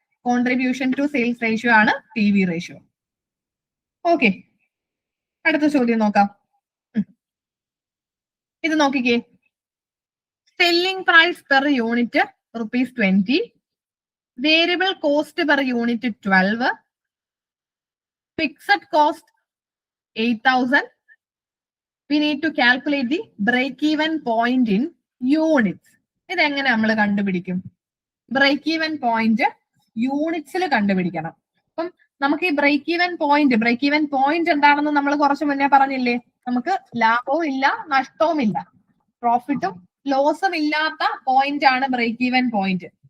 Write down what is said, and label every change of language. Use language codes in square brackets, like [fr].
[ml] Contribution to sales ratio ആണ് P V ratio. Okay, അടുത്ത ചോദ്യം നോക്കാം. ഇത് നോക്കിക്കേ. Selling price per unit ₹20, variable cost per unit 12, fixed cost 8,000. [en] We need to calculate the break-even point in units. [ml] ഇതെങ്ങനെ നമ്മൾ കണ്ടുപിടിക്കും? ബ്രേക്ക് ഈവൻ പോയിന്റ് യൂണിറ്റ്സിൽ കണ്ടുപിടിക്കണം. അപ്പം നമുക്ക് ഈ ബ്രേക്ക് ഈവൻ പോയിന്റ് എന്താണെന്ന് നമ്മൾ കുറച്ച് മുന്നേ പറഞ്ഞില്ലേ? നമുക്ക് ലാഭവും ഇല്ല നഷ്ടവും ഇല്ല, പ്രോഫിറ്റും ലോസും ഇല്ലാത്ത പോയിന്റ് ആണ് ബ്രേക്ക് ഈവൻ പോയിന്റ്.